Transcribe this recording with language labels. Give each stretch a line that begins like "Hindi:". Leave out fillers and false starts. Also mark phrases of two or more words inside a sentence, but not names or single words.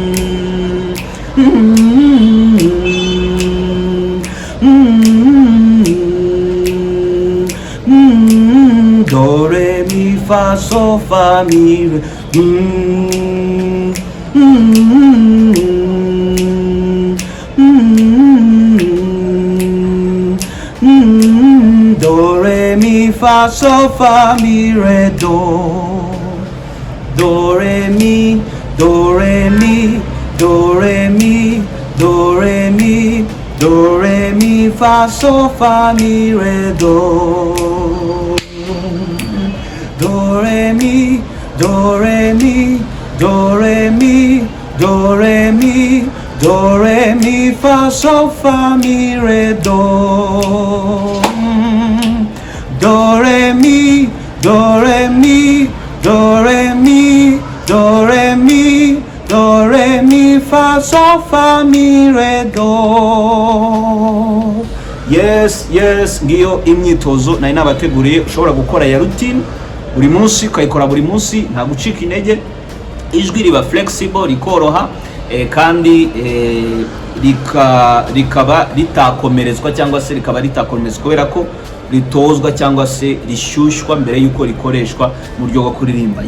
English: Do re mi fa so fa mi re. Do re mi fa so fa mi re do. Do re mi, do re mi, do re mi, do re mi, do re mi fa so fa mi re do. Do re mi, do re mi, do re mi, do re mi, do re mi fa so fa mi re do. Do re mi, do re mi, do re mi, do re mi, do re mi fa so fa mi re do. Yes,
Kinyarwanda: ngiyo imyitozo nari nabateguriye ushobora gukora ya routine buri munsi, ukayikora buri munsi, nta gucika intege. Ijwi riba flexible, rikoroha kandi rikaba ritakomerezwa cyangwa se rikaba ritakomerezwa kubera ko ritozwa cyangwa se rishyushywa mbere y'uko rikoreshwa mu buryo bwo kuririmba.